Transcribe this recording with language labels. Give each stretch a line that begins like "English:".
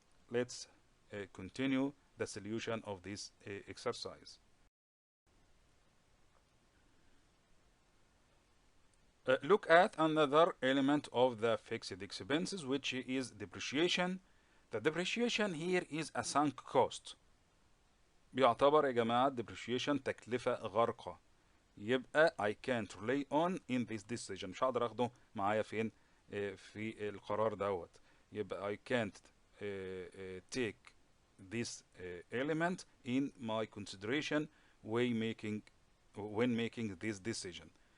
English: Let's continue the solution of this exercise. Look at another element of the fixed expenses, which is depreciation. The depreciation here is a sunk cost.
Arabic: بيعتبر يا جماعة depreciation تكلفة غارقة.
English: يبقى I can't rely on in this decision.
Arabic: مش هقدر اخده معايا فين في القرار دوت.
English: يبقى I can't take this element in my consideration when making this decision.